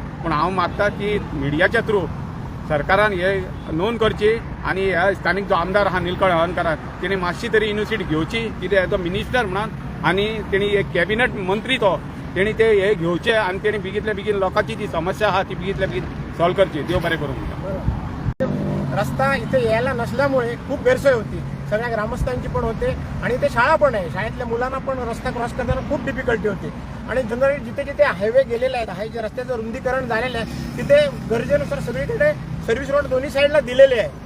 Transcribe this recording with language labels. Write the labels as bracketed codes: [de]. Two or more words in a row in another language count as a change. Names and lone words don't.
[kok] पूण हांव मागता की मिडियाच्या थ्रू सरकारान हे नोंद करची आनी ह्या स्थानीक जो आमदार आहा निलकंठ हळर्णकर तेणी मातशी तरी इनिशिएटी घेवची कितें [en] as a minister [kok] म्हणून. आनी तेणी एक कॅबिनेट मंत्री तो तेणी ते हे घेवचे आनी तेणी बेगींतल्या बेगीन लोकांची जी समस्या आहा ती बेगींतल्या बेगीन सॉल्व करची. देव बरें करूं म्हणटा. [mr] रस्ता इथे यायला नसल्यामुळे खूप गैरसोय होती, सगळ्या ग्रामस्थांची पण होते आणि इथे शाळा पण आहे. शाळेतल्या मुलांना पण रस्ता क्रॉस करताना खूप डिफिकल्टी होती. आणि जनरली जिथे जिथे हायवे गेलेले आहेत, हाय जे रस्त्याचं रुंदीकरण झालेलं आहे तिथे गरजेनुसार सगळीकडे [en] service road [mr] दोन्ही साईडला दिलेले आहे.